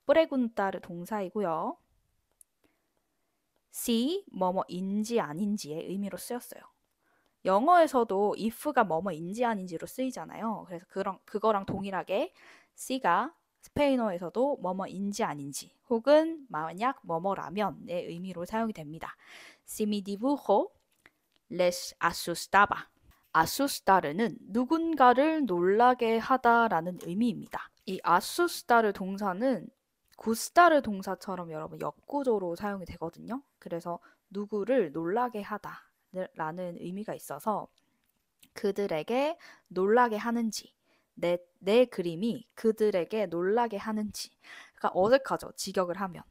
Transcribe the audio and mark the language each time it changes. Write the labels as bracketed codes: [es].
[ko] preguntar의 동사이고요. si 뭐뭐인지 아닌지의 의미로 쓰였어요. 영어에서도 if가 뭐뭐인지 아닌지로 쓰이잖아요. 그래서 그거랑 동일하게 C가 스페인어에서도 뭐뭐인지 아닌지 혹은 만약 뭐뭐라면의 의미로 사용이 됩니다. [es] Si mi dibujo les asustaba. [ko] asustar는 누군가를 놀라게 하다라는 의미입니다. 이 asustar 동사는 gustar 동사처럼 여러분 역구조로 사용이 되거든요. 그래서 누구를 놀라게 하다 라는 의미가 있어서 그들에게 놀라게 하는지 내 그림이 그들에게 놀라게 하는지 그러니까 어색하죠. 직역을 하면.